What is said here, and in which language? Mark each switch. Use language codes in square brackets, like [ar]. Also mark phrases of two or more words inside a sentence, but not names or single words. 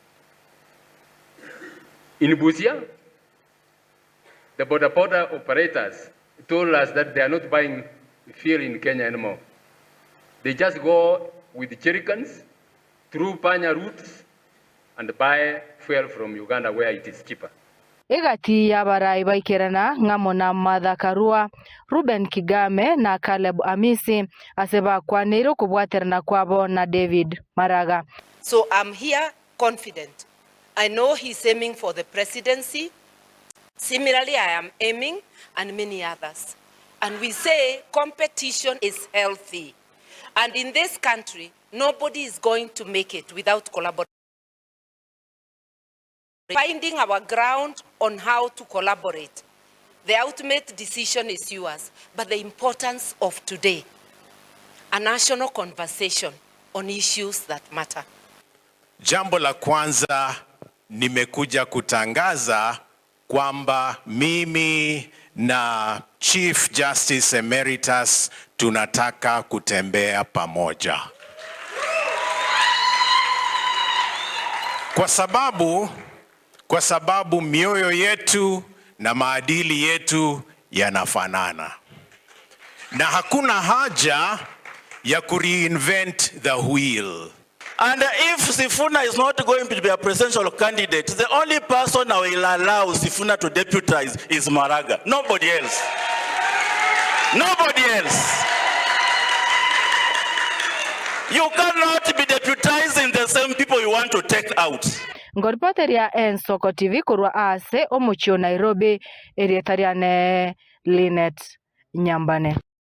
[en] In Busia, the border operators told us that they are not buying fuel in Kenya anymore. They just go with the jerrycans through Panya routes and buy fuel from Uganda where it is cheaper. [guz] Egati ya barai baikerana ngamona Martha Karua, Ruben Kigame na Caleb Amisi aseba kwa nero kubwaterana kwabo na David Maraga. [en] So I'm here confident. I know he's aiming for the presidency. Similarly, I am aiming, and many others. And we say competition is healthy. And in this country, nobody is going to make it without collaboration. Finding our ground on how to collaborate. The ultimate decision is yours, but the importance of today, a national conversation on issues that matter. [sw] Jambo la kwanza nimekuja kutangaza kwamba mimi na Chief Justice Emeritus tunataka kutembea pamoja. Kwa sababu mioyo yetu na maadili yetu yanafanana. Na hakuna haja ya kureinvent [en] the wheel. And if Sifuna is not going to be a presidential candidate, the only person I will allow Sifuna to deputize is Maraga. Nobody else. Nobody else. You cannot be deputizing the same people you want to take out. [guz] Ngoripoteria Ensoko TV kurwa ase omuchio Nairobi erietariane Linet Nyambane.